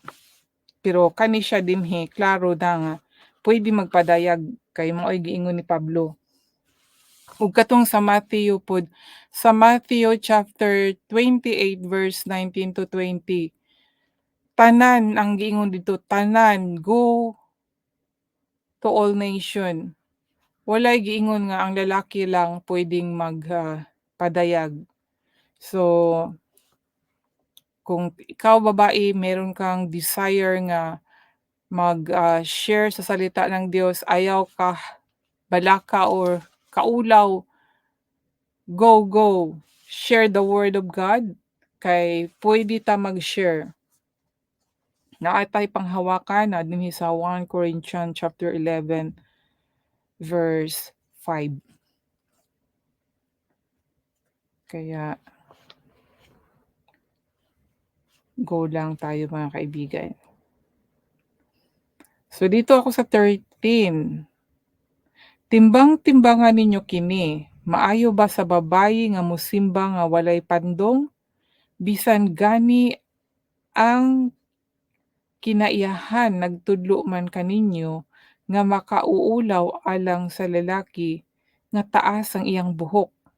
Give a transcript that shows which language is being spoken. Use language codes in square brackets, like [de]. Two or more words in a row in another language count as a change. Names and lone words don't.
[ceb] Pero kani siya dinhi klaro na nga puwede magpadayag kay mao'y giingon ni Pablo. Ug katong sa Matthew chapter 28 verse 19-20, tanan ang giingon dito, tanan, [en] go to all nation. [ceb] Walay giingon nga ang lalaki lang puwedeng padayag. So, kung ikaw babae [tl] meron kang [ceb] desire nga share sa [tl] salita ng Diyos, [ceb] ayaw ka balaka or kaulaw, [en] go, share the word of God, [ceb] kay puwede ta mag-share. Naa tay panghawakan na dinhi sa 1 Corinthians chapter 11 verse 5. [tl] Kaya Go lang tayo mga kaibigan. So dito ako sa 13. [ceb] Timbang-timbangan ninyo kini, maayo ba sa babayi nga mosimba nga walay pandong? Bisan gani ang kinaiyahan nagtudlo man kaninyo nga makauulaw alang sa lalaki nga taas ang iyang buhok.